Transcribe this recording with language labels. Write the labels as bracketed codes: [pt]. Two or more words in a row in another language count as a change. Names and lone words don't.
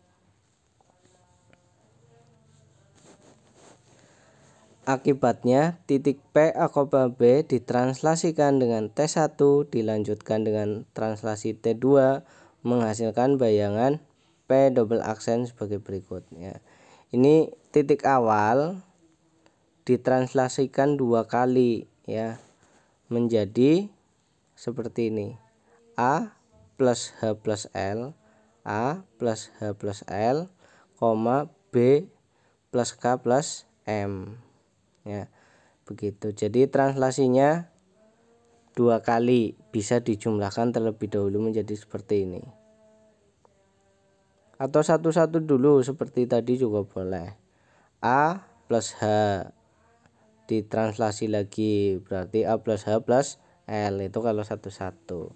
[id] Akibatnya titik P A, B ditranslasikan dengan T1 dilanjutkan dengan translasi T2 menghasilkan bayangan P double aksen sebagai berikut ya. Ini titik awal ditranslasikan 2 kali ya, menjadi seperti ini. A plus H plus L, A plus H plus L, B plus K plus M ya. Begitu. Jadi translasinya 2 kali, bisa dijumlahkan terlebih dahulu menjadi seperti ini. Atau satu-satu dulu seperti tadi juga boleh. A plus H ditranslasi lagi, berarti A plus H plus L, itu kalau satu-satu.